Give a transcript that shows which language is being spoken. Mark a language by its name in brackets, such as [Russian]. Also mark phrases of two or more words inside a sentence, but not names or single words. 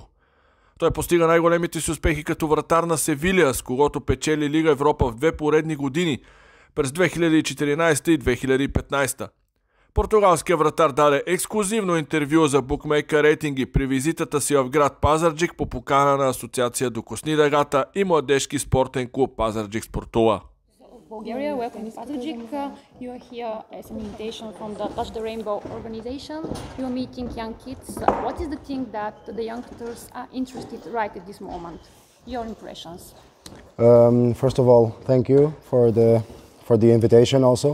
[Bulgarian] Той постига най-големите си успехи като вратар на Севилия, с когото печели Лига Европа в 2 поредни години през 2014 и 2015. Португалският вратар даде ексклюзивно интервю за Букмейкър Рейтинги при визитата си в град Пазарджик по покана на Асоциация Докосни дъгата и младежки спортен клуб Пазарджик спортува. [English] Bulgaria, welcome to Pazajic. You are here as an invitation from the Touch the Rainbow organization. You are meeting young kids. What is the thing that the youngsters are interested right at this moment? Your impressions? First of all, thank you for the invitation also.